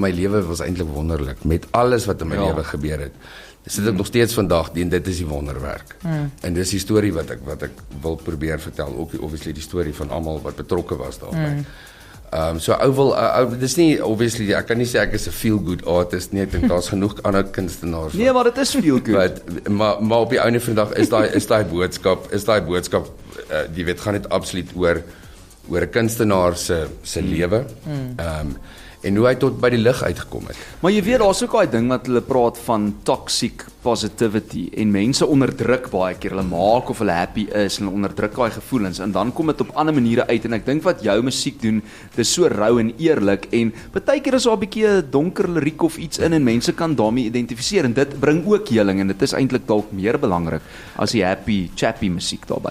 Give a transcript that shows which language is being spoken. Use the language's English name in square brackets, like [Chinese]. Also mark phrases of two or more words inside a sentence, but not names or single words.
[Afrikaans] My lewe was eintlik wonderlik met alles wat in my lewe gebeur het. Sit ek nog steeds vandag en dit is die wonderwerk. En dis die storie wat ek wil probeer vertel, ook obviously die storie van almal wat betrokke was daarbey. So dis nie obviously ek kan nie sê ek is 'n [English] feel good artist [Afrikaans] nie, ek dink daar's genoeg ander kunstenaars. Nee, maar dit is [English] feel good. [Afrikaans] Maar op die einde van die dag is daai boodskap jy weet gaan dit absoluut oor 'n kunstenaar se lewe. En hoe hy tot by die lig uitgekom het. Maar jy weet, daar's ook daai ding wat hulle praat van [English] toxic positivity [Afrikaans] en mense onderdruk baie keer, hulle maak of hulle happy is en hulle onderdruk daai gevoelens en dan kom dit op ander maniere uit en ek dink wat jou musiek doen, dis so rou en eerlik en baie keer is daar 'n bietjie 'n donker liriek of iets in en mense kan daarmee identifiseer en dit bring ook heling en dit is eintlik dalk meer belangrik as die [English] happy, chappy [Afrikaans] musiek daarbey.